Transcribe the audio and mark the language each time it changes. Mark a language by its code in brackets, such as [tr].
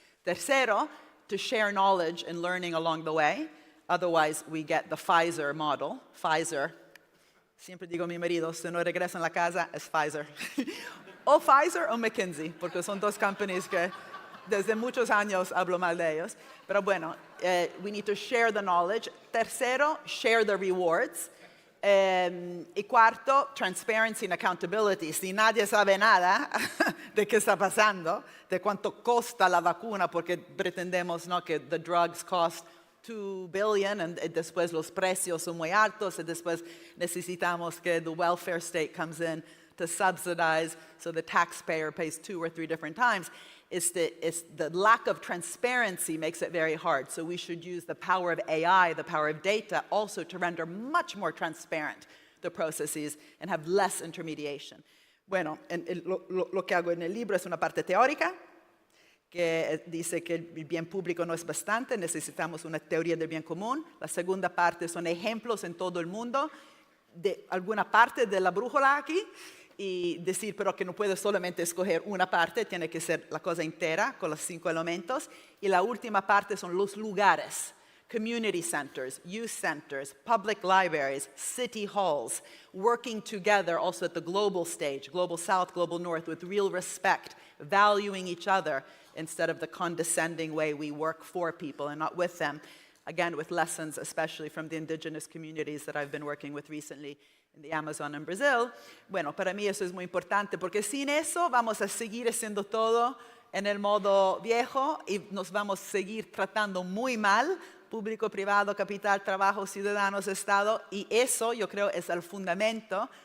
[en] Tercero, to share knowledge and learning along the way. Otherwise, we get the Pfizer model. [es] Pfizer, siempre digo a mi marido, si no regresa en la casa, es Pfizer. O Pfizer o McKinsey, porque son dos companies que desde muchos años hablo mal de ellos. Pero bueno, [en] we need to share the knowledge. Tercero, share the rewards. [es] Y cuarto, [en] transparency and accountability. [es] Si nadie sabe nada de qué está pasando, de cuánto costa la vacuna, porque pretendemos, ¿no?, que [en] the drugs cost 2 billion [es] y después los precios son muy altos y después necesitamos que [en] the welfare state comes in to subsidize so the taxpayer pays 2 or 3 different times. It's the lack of transparency makes it very hard. So we should use the power of AI, the power of data, also to render much more transparent the processes and have less intermediation. [es] Bueno, lo que hago en el libro es una parte teórica, que dice que el bien público no es bastante, necesitamos una teoría del bien común. La segunda parte son ejemplos en todo el mundo de alguna parte de la brújula aquí, y decir, pero que no puedes solamente escoger una parte, tiene que ser la cosa entera con los 5 elementos. Y la última parte son los lugares, [en] community centers, youth centers, public libraries, city halls, working together also at the global stage, global south, global north, with real respect, valuing each other instead of the condescending way we work for people and not with them. Again, with lessons, especially from the indigenous communities that I've been working with recently in the Amazon and Brazil. [es] Bueno, para mí eso es muy importante, porque sin eso vamos a seguir haciendo todo en el modo viejo y nos vamos a seguir tratando muy mal, público, privado, capital, trabajo, ciudadanos, Estado, y eso yo creo es el fundamento.